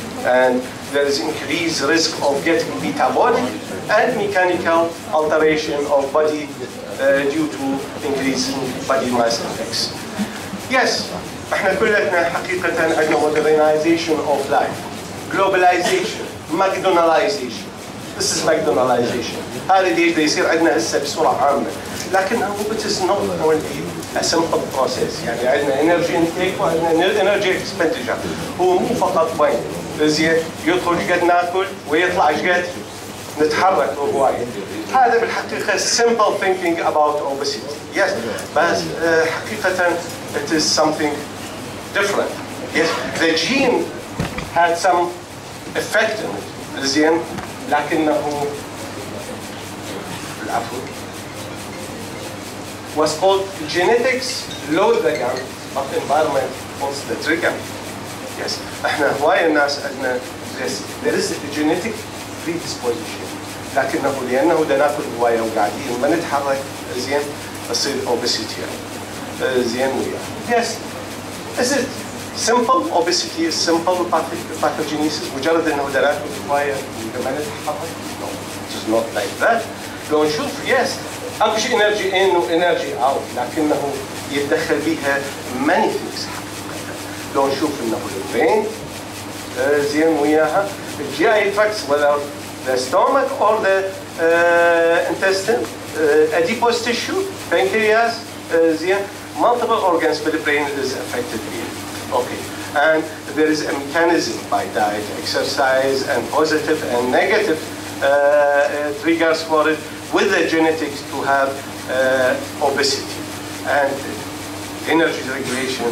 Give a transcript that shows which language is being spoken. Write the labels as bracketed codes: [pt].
[en] And there is increased risk of getting metabolic and mechanical alteration of body due to increasing body mass index. Yes, [ar] احنا كلنا حقيقة عندنا [en] modernization of life, globalization, McDonaldization. This is McDonaldization. [ar] هذا اللي يصير عندنا هسه بصورة عامة. لكنه [en] it is not only a simple process. [ar] يعني عندنا [en] energy intake [ar] وعندنا [en] energy expenditure. [ar] هو مو فقط بين زين يدخل قد ناكل ويطلع قد نتحرك هواية. هذا بالحقيقة [en] simple thinking about obesity. Yes, but [ar] حقيقة [en] it is something different. Yes, the gene had some effect in it. [ar] زين لكنه العفو [en] was called genetics load the gun but environment pulls the trigger. Yes, [ar] احنا هواية الناس عندنا [en] there is a genetic predisposition [ar] لكنه لأنه دا ناكل هواية وقاعدين ما نتحرك زين تصير obesity زين وياه. [en] Yes, is it simple obesity is simple pathogenesis [ar] مجرد انه دا ناكل هواية وما نتحرك؟ [en] No, it is not like that. [ar] لو نشوف يس اكو شيء انرجي ان وانرجي اوت، لكنه يتدخل بها [en] many things [ar] حقيقة. لو نشوف انه البرين زين وياها الجي اي تراكس [en] whether the stomach or the intestine, adipose tissue, pancreas, زين multiple organs [ar] في البرين [en] is affected here. Okay, and there is a mechanism by diet, exercise, and positive and negative triggers for it with the genetics to have obesity and energy regulation.